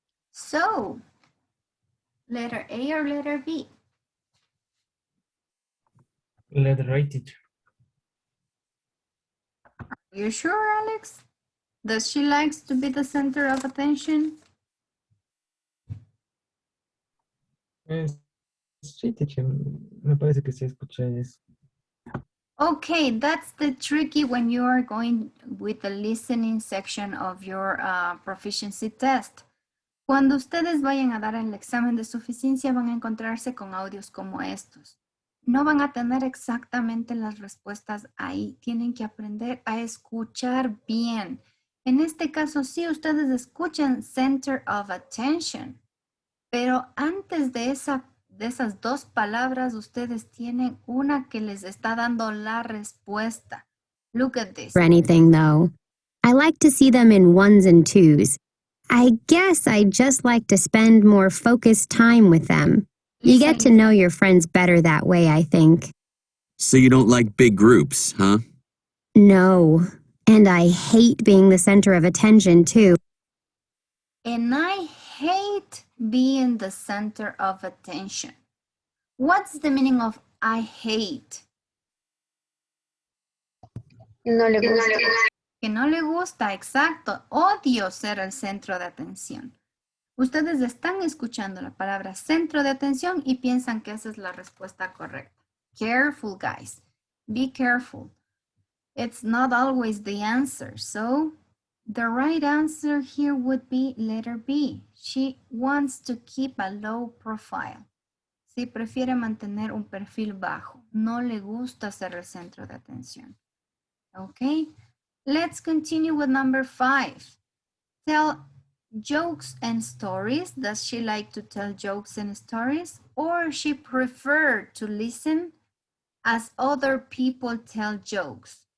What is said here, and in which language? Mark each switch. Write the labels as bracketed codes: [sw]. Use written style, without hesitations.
[en] So, letter A or letter B? Letter A, teacher. You sure, Alex? Does she likes to be the center of attention? [es] Sí, teacher, me parece que sí escuché eso. [en] Okay, that's the tricky when you are going with the listening section of your proficiency test. [es] Cuando ustedes vayan a dar el examen de suficiencia van a encontrarse con audios como estos. No van a tener exactamente las respuestas ahí. Tienen que aprender a escuchar bien. En este caso, sí, ustedes escuchan [en] center of attention, [es] pero antes de esas dos palabras, ustedes tienen una que les está dando la respuesta. [en] Look at this. For anything, though. I like to see them in ones and twos. I guess I just like to spend more focused time with them. You get to know your friends better that way, I think. So you don't like big groups, huh? No. And I hate being the center of attention, too. And I hate being the center of attention. What's the meaning of I hate? [es] No le gusta. Que no le gusta, exacto. Odio ser el centro de atención. Ustedes están escuchando la palabra centro de atención y piensan que esa es la respuesta correcta. [en] Careful, guys. Be careful. It's not always the answer. So the right answer here would be letter B. She wants to keep a low profile. [es] Sí, prefiere mantener un perfil bajo. No le gusta ser el centro de atención. [en] Okay, let's continue with number 5. Tell jokes and stories. Does she like to tell jokes and stories, or she prefer to listen as other people tell jokes?